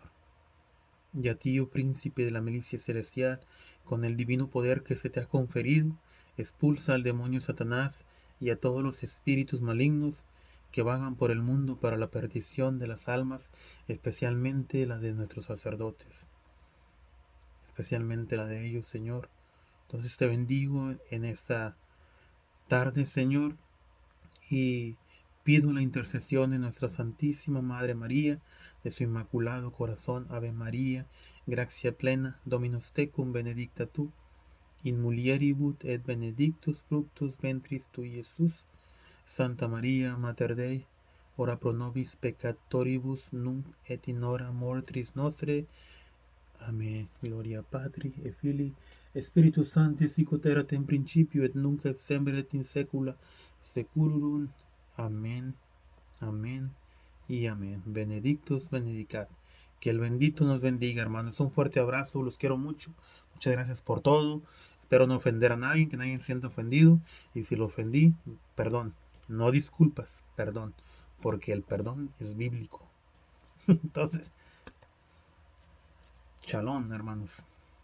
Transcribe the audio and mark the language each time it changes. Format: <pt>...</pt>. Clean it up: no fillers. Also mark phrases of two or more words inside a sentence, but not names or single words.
<es>Y a ti, oh príncipe de la milicia celestial, con el divino poder que se te ha conferido, expulsa al demonio Satanás y a todos los espíritus malignos que vagan por el mundo para la perdición de las almas, especialmente la de nuestros sacerdotes, especialmente la de ellos, Señor. Entonces te bendigo en esta tarde, Señor, y pido la intercesión de nuestra Santísima Madre María, de su Inmaculado Corazón.</es> <la>Ave María, gracia plena, Dominus tecum, benedicta tu, in mulieribus et benedictus fructus ventris tui, Jesús. Santa María, Mater Dei, ora pro nobis peccatoribus, nunc et in hora mortis nostre. Amén. Gloria Patri et Filii Spiritus Sancti, sic ut erat in principio et nunc et semper et in saecula saeculorum.</la> <es>Amén. Amén y amén.</es> <la>Benedictus benedicat.</la> <es>Que el bendito nos bendiga, hermanos. Un fuerte abrazo, los quiero mucho. Muchas gracias por todo. Espero no ofender a nadie, que nadie se sienta ofendido. Y si lo ofendí, perdón. No disculpas, perdón. Porque el perdón es bíblico. Entonces, shalom, hermanos.</es>